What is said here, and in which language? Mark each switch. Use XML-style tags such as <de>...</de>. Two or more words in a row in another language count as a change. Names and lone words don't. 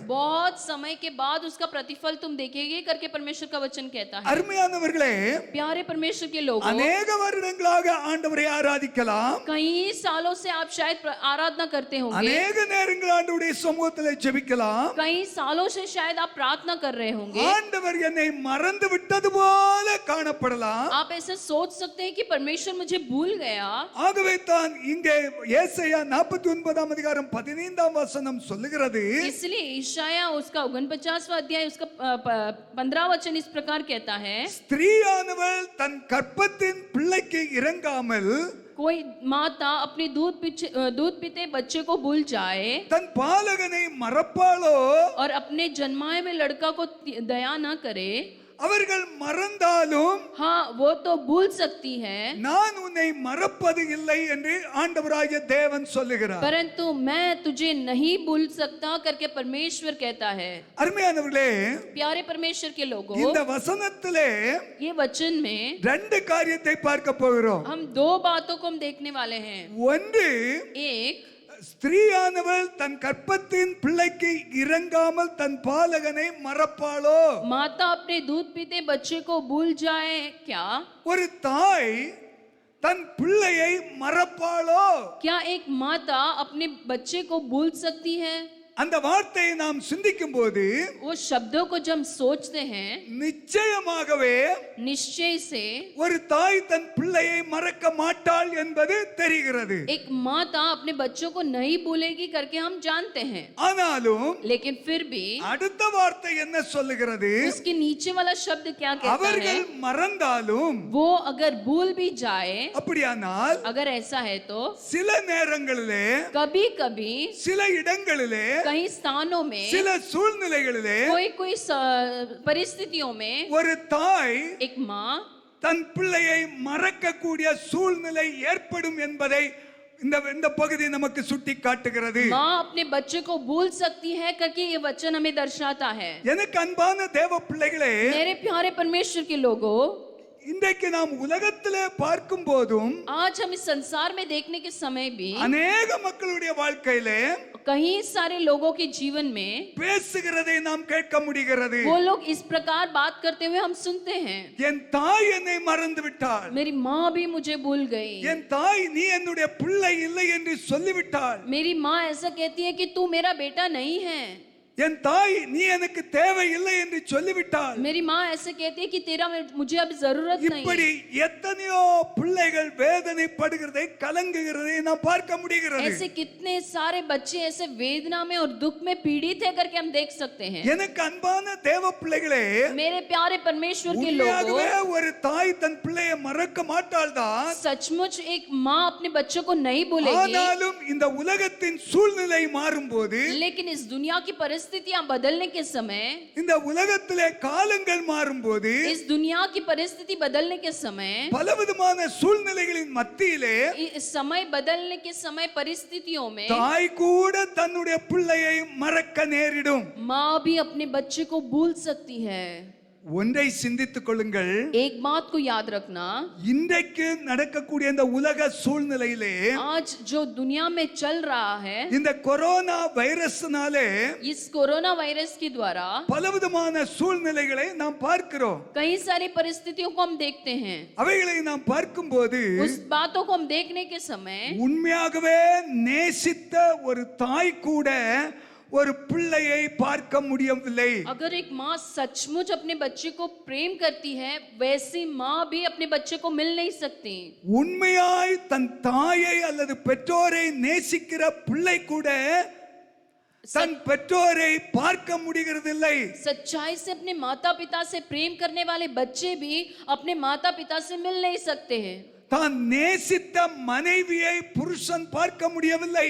<hi>बहुत समय के बाद उसका प्रतिफल तुम देखेगे करके परमेश्वर का वचन कहता है।</hi> <ta>அருமையானவர்களே,</ta> <hi>प्यारे परमेश्वर के लोगों,</hi> <ta>அநேக வருடங்களாக ஆண்டவரை ஆராதிக்கலாம்,</ta> <hi>कई सालों से आप शायद आराधना करते होंगे,</hi> <ta>அநேக நேரங்கள் ஆண்டவருடைய சமூகத்திலே ஜெபிக்கலாம்,</ta> <hi>कई सालों से शायद आप प्रार्थना कर रहे होंगे,</hi> <ta>ஆண்டவர் என்னை மறந்து விட்டது போல காணப்படலாம்.</ta> <hi>आप ऐसे सोच सकते हैं कि परमेश्वर मुझे भूल गया।</hi> <ta>ஆகவே தான் இங்கே ஏசாயா 49ஆம் அதிகாரம் 15ஆம் வசனம் சொல்லுகிறது,</ta> <hi>इसलिए ईशाया उसका 49वां अध्याय उसका 15वां वचन इस प्रकार कहता है,</hi> <ta>ஸ்திரீயானவள் தன் கர்ப்பத்தின் பிள்ளைக்கு இறங்காமல்</ta> <hi>कोई माता अपने दूध पीते बच्चे को भूल जाए</hi> <ta>தன் பாலகனை மறப்பாளோ,</ta> <hi>और अपने जन्माए हुए लड़का को दया ना करे,</hi> <ta>அவர்கள் மறந்தாலும்</ta> <hi>हाँ वो तो भूल सकती है,</hi> <ta>நான் உன்னை மறப்பது இல்லை என்று ஆண்டவராகிய தேவன் சொல்லுகிறார்.</ta> <hi>परंतु मैं तुझे नहीं भूल सकता करके परमेश्वर कहता है।</hi> <ta>அருமையானவர்களே,</ta> <hi>प्यारे परमेश्वर के लोगों,</hi> <ta>இந்த வசனத்திலே</ta> <hi>ये वचन में</hi> <ta>ரெண்டு காரியத்தை பார்க்க போகிறோம்.</ta> <hi>हम दो बातों को हम देखने वाले हैं।</hi> <ta>ஒன்று,</ta> <hi>एक,</hi> <ta>ஸ்திரீயானவள் தன் கர்ப்பத்தின் பிள்ளைக்கு இறங்காமல் தன் பாலகனை மறப்பாளோ,</ta> <hi>माता अपने दूध पीते बच्चे को भूल जाए क्या?</hi> <ta>ஒரு தாய் தன் பிள்ளையை மறப்பாளோ?</ta> <hi>क्या एक माता अपने बच्चे को भूल सकती है?</hi> <ta>அந்த வார்த்தையை நாம் சிந்திக்கும் போது</ta> <hi>वो शब्दों को जब हम सोचते हैं,</hi> <ta>நிச்சயமாகவே</ta> <hi>निश्चय से</hi> <ta>ஒரு தாய் தன் பிள்ளையை மறக்க மாட்டாள் என்பது தெரிகிறது.</ta> <hi>एक माता अपने बच्चों को नहीं भूलेगी करके हम जानते हैं,</hi> <ta>ஆனாலும்</ta> <hi>लेकिन फिर भी</hi> <ta>அடுத்த வார்த்தை என்ன சொல்லுகிறது?</ta> <hi>उसके नीचे वाला शब्द क्या कहता है?</hi> <ta>அவர்கள் மறந்தாலும்,</ta> <hi>वो अगर भूल भी जाए,</hi> <ta>அப்படியானால்</ta> <hi>अगर ऐसा है तो</hi> <ta>சில நேரங்களிலே,</ta> <hi>कभी कभी</hi> <ta>சில இடங்களிலே,</ta> <hi>कई स्थानों में,</hi> <ta>சில சூழ்நிலைகளிலே</ta> <hi>कोई परिस्थितियों में</hi> <ta>ஒரு தாய்</ta> <hi>एक माँ</hi> <ta>தன் பிள்ளையை மறக்கக்கூடிய சூழ்நிலை ஏற்படும் என்பதை இந்த இந்த பகுதி நமக்கு சுட்டி காட்டுகிறது.</ta> <hi>माँ अपने बच्चे को भूल सकती है करके ये वचन हमें दर्शाता है।</hi> <ta>எனக்கு அன்பான தேவ பிள்ளைகளே,</ta> <hi>मेरे प्यारे परमेश्वर के लोगों,</hi> <ta>இன்றைக்கு நாம் உலகத்திலே பார்க்கும் போதும்</ta> <hi>आज हम इस संसार में देखने के समय भी</hi> <ta>அநேக மக்களுடைய வாழ்க்கையிலே</ta> <hi>कई सारे लोगों के जीवन में</hi> <ta>பேசுகிறதை நாம் கேட்க முடிகிறது.</ta> <hi>वो लोग इस प्रकार बात करते हुए हम सुनते हैं,</hi> <ta>என் தாய் என்னை மறந்து விட்டாள்,</ta> <hi>मेरी माँ भी मुझे भूल गई,</hi> <ta>என் தாய் நீ என்னுடைய பிள்ளை இல்லை என்று சொல்லிவிட்டாள்,</ta> <hi>मेरी माँ ऐसा कहती है कि तू मेरा बेटा नहीं है,</hi> <ta>என் தாய் நீ எனக்கு தேவை இல்லை என்று சொல்லிவிட்டாள்.</ta> <hi>मेरी माँ ऐसे कहती है कि तेरा मुझे अब जरूरत नहीं</hi> <ta>இப்படி</ta> <hi>है।</hi> <ta>எத்தனையோ பிள்ளைகள் வேதனைப்படுகிறதை கலங்குகிறதை நாம் பார்க்க முடிகிறது.</ta> <hi>ऐसे कितने सारे बच्चे ऐसे वेदना में और दुख में पीड़ित है करके हम देख सकते हैं।</hi> <ta>எனக்கு அன்பான தேவ பிள்ளைகளே,</ta> <hi>मेरे प्यारे परमेश्वर के</hi> <ta>உண்மையாகவே</ta> <hi>लोगों,</hi> <ta>ஒரு தாய் தன் பிள்ளையை மறக்க மாட்டாள் தான்.</ta> <hi>सचमुच एक माँ अपने बच्चों को नहीं भूलेगी,</hi> <ta>ஆனாலும் இந்த உலகத்தின் சூழ்நிலை மாறும்போது,</ta> <hi>लेकिन इस दुनिया की परिस्थितियां बदलने के समय,</hi> <ta>இந்த உலகத்திலே காலங்கள் மாறும்போது,</ta> <hi>इस दुनिया की परिस्थिति बदलने के समय,</hi> <ta>பலவிதமான சூழ்நிலைகளின் மத்தியிலே</ta> <hi>इस समय बदलने के समय परिस्थितियों में</hi> <ta>தாய் கூட தன்னுடைய பிள்ளையை மறக்க நேரிடும்.</ta> <hi>माँ भी अपने बच्चे को भूल सकती है।</hi> <ta>ஒன்றை சிந்தித்துக் கொள்ளுங்கள்,</ta> <hi>एक बात को याद रखना,</hi> <ta>இன்றைக்கு நடக்கக்கூடிய இந்த உலக சூழ்நிலையிலே</ta> <hi>आज जो दुनिया में चल रहा है,</hi> <ta>இந்த கொரோனா வைரஸ்னாலே</ta> <hi>इस कोरोना वायरस के द्वारा</hi> <ta>பலவிதமான சூழ்நிலைகளை நாம் பார்க்கிறோம்.</ta> <hi>कई सारी परिस्थितियों को हम देखते हैं।</hi> <ta>அவைகளை நாம் பார்க்கும்போது</ta> <hi>उस बातों को हम देखने के समय</hi> <ta>உண்மையாகவே நேசித்த ஒரு தாய் கூட ஒரு பிள்ளையை பார்க்க முடியவில்லை.</ta> <hi>अगर एक माँ सचमुच अपने बच्चे को प्रेम करती है, वैसी माँ भी अपने बच्चे को मिल नहीं सकती।</hi> <ta>உண்மையாய் தன் தாயை அல்லது பெற்றோரை நேசிக்கிற பிள்ளை கூட தன் பெற்றோரை பார்க்க முடிகிறதில்லை.</ta> <hi>सच्चाई से अपने माता पिता से प्रेम करने वाले बच्चे भी अपने माता पिता से मिल नहीं सकते हैं।</hi> <ta>தான் நேசித்த மனைவியை புருஷன் பார்க்க முடியவில்லை.</ta>